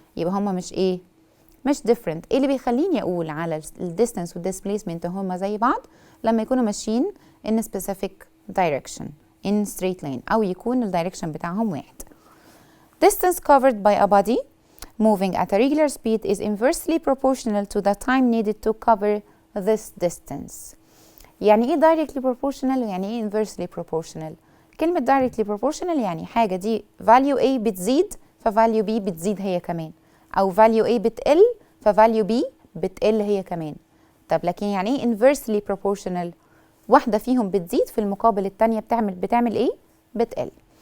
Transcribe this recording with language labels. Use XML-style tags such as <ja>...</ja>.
<ar>يبقى هما مش إيه؟ مش different. إيه اللي بيخليني أقول على distance و displacement هما زي بعض؟ لما يكونوا ماشيين</ar> <en>in a specific direction in straight line</en> <ar>أو يكون الدايركشن بتاعهم واحد.</ar> <en>Distance covered by a body moving at a regular speed is inversely proportional to the time needed to cover this distance.</en> <ar>يعني ايه directly proportional ويعني ايه inversely proportional؟ كلمة directly proportional يعني حاجة دي value A بتزيد فvalue B بتزيد هي كمان، أو value A بتقل فvalue B بتقل هي كمان. طب لكن يعني ايه inversely proportional؟ واحدة فيهم بتزيد في المقابل التانية بتعمل ايه؟ بتقل.</ar>